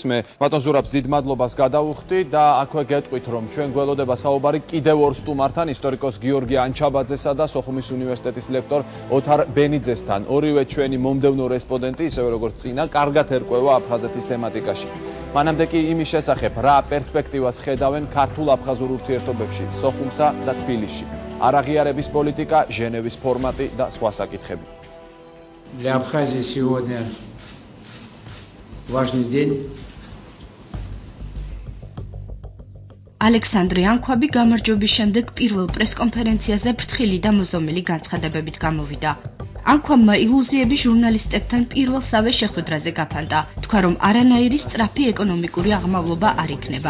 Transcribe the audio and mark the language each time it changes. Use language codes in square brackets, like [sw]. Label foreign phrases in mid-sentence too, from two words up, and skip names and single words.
[ka] მე ბატონ ზურაბს დიდ მადლობას გადავუხდი და აქვე გეტყვით, რომ ჩვენ გველოდება საუბარი კიდევ ორ სტუმართან, ისტორიკოს გიორგი ანჩაბაძესა და სოხუმის უნივერსიტეტის ლექტორ ოთარ ბენიძესთან. ორივე ჩვენი მომდევნო რესპონდენტი, ისევე როგორც წინა, კარგად ერკვევა აფხაზეთის თემატიკაში. მანამდე კი იმის შესახებ, რა პერსპექტივას ხედავენ ქართულ-აფხაზურ ურთიერთობებში, სოხუმსა და თბილისში. არაღიარების პოლიტიკა, ჟენევის ფორმატი და სხვა საკითხები. [ru] Для Абхазии сегодня важный день. [ka] ალექსანდრე ანქვაბი გამარჯვების შემდეგ პირველ პრესკონფერენციაზე ფრთხილი და მოზომილი განცხადებებით გამოვიდა. ანქვაბმა ილუზიები ჟურნალისტებთან პირველსავე შეხვედრაზე გაფანტა, თქვა რომ არანაირი სწრაფი ეკონომიკური აღმავლობა არ იქნება.